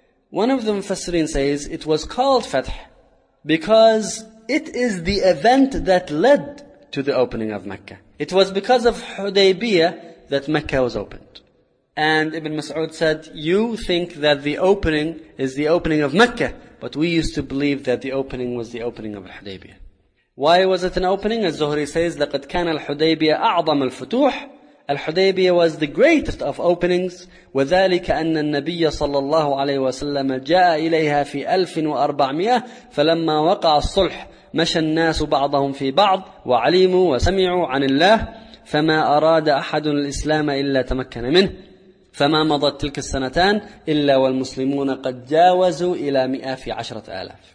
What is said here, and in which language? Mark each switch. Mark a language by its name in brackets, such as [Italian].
[English] One of the Mufassirin says it was called Fath because it is the event that led to the opening of Mecca. It was because of Hudaybiyah that Mecca was opened. And Ibn Mas'ud said, you think that the opening is the opening of Mecca, but we used to believe that the opening was the opening of Hudaybiyah. Why was it an opening? As Zuhri says, [Arabic] لَقَدْ كَانَ الْحُدَيْبِيَةَ أَعْضَمَ الْفُتُوحِ. [English] Al-Hudaybiyah was the greatest of openings. [Arabic] وَذَلِكَ أَنَّ النَّبِيَّ صَلَّى اللَّهُ عَلَيْهِ وَسَلَّمَ جَاءَ إِلَيْهَا فِي 1400 فَلَمَّا وَقَعَ الصُّلْحُ مَشَى النَّاسُ بَعْضَهُمْ فِي بَعْضٍ وَعَلِيمُوا وَسَمِعُوا عَنِ اللَّهِ فَمَا أَرَادَ أَحَدٌ الْإِسْلَامَ إِلَّا تَمَكَّنَ مِنْهُ فَمَا مَضَتْ تِلْكَ السَّنَتَانِ إِلَّا وَالْمُسْلِمُونَ قَدْ جَاوَزُوا إِلَى 100 فِي 10,000.